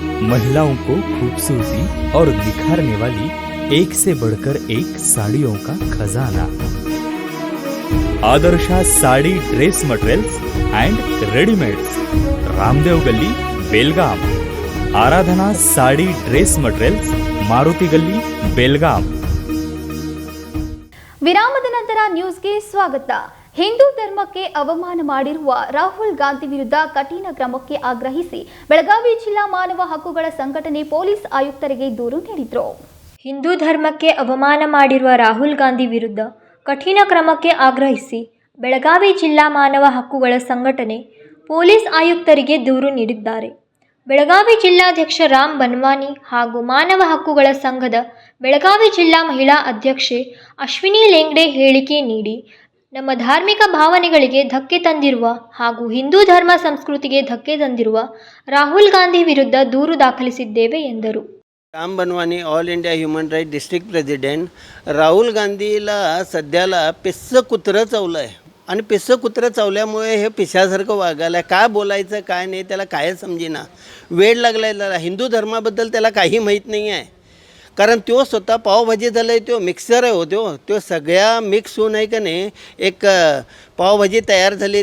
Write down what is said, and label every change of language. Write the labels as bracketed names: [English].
[Hindi] महिलाओं को खूबसूरती और निखारने वाली एक से बढ़कर एक साड़ियों का खजाना। Adarsha sari dress materials and readymades, Ramdev गली, बेलगाम। आराधना साड़ी ड्रेस मटेरियल्स, मारुति गली, बेलगाम। [Kannada] ವಿರಾಮದ ನಂತರ ನ್ಯೂಸ್ಗೆ ಸ್ವಾಗತ. ಹಿಂದೂ ಧರ್ಮಕ್ಕೆ ಅವಮಾನ ಮಾಡಿರುವ ರಾಹುಲ್ ಗಾಂಧಿ ವಿರುದ್ಧ ಕಠಿಣ ಕ್ರಮಕ್ಕೆ ಆಗ್ರಹಿಸಿ ಬೆಳಗಾವಿ ಜಿಲ್ಲಾ ಮಾನವ ಹಕ್ಕುಗಳ ಸಂಘಟನೆ ಪೊಲೀಸ್ ಆಯುಕ್ತರಿಗೆ ದೂರು ನೀಡಿದರು. ಹಿಂದೂ ಧರ್ಮಕ್ಕೆ ಅವಮಾನ ಮಾಡಿರುವ ರಾಹುಲ್ ಗಾಂಧಿ ವಿರುದ್ಧ ಕಠಿಣ ಕ್ರಮಕ್ಕೆ ಆಗ್ರಹಿಸಿ ಬೆಳಗಾವಿ ಜಿಲ್ಲಾ ಮಾನವ ಹಕ್ಕುಗಳ ಸಂಘಟನೆ ಪೊಲೀಸ್ ಆಯುಕ್ತರಿಗೆ ದೂರು ನೀಡಿದ್ದಾರೆ. ಬೆಳಗಾವಿ ಜಿಲ್ಲಾಧ್ಯಕ್ಷ ರಾಮ್ ಬನ್ವಾನಿ ಹಾಗೂ ಮಾನವ ಹಕ್ಕುಗಳ ಸಂಘದ ಬೆಳಗಾವಿ ಜಿಲ್ಲಾ ಮಹಿಳಾ ಅಧ್ಯಕ್ಷೆ ಅಶ್ವಿನಿ ಲೆಂಗ್ಡೆ ಹೇಳಿಕೆ ನೀಡಿ, ನಮ್ಮ ಧಾರ್ಮಿಕ ಭಾವನೆಗಳಿಗೆ ಧಕ್ಕೆ ತಂದಿರುವ ಹಾಗೂ ಹಿಂದೂ ಧರ್ಮ ಸಂಸ್ಕೃತಿಗೆ ಧಕ್ಕೆ ತಂದಿರುವ ರಾಹುಲ್ ಗಾಂಧಿ ವಿರುದ್ಧ ದೂರು ದಾಖಲಿಸಿದ್ದೇವೆ ಎಂದರು. [English] Ram Banwani all India human right district president. [Marathi] Rahul गांधीला सध्याला पिस्सं कुत्रं चावलं आहे आणि पिस्सं कुत्रं चावल्यामुळे हे पिशासारखं वागायला आहे. काय बोलायचं काय नाही त्याला कायच समजेना. वेळ लागला आहे त्याला. हिंदू धर्माबद्दल त्याला काही माहीत नाही आहे. कारण तो स्वतः पावभाजी झालं आहे, तो मिक्सर आहे हो, तो सगळ्या मिक्स होऊन आहे का नाही एक पावभाजी तयार झाली.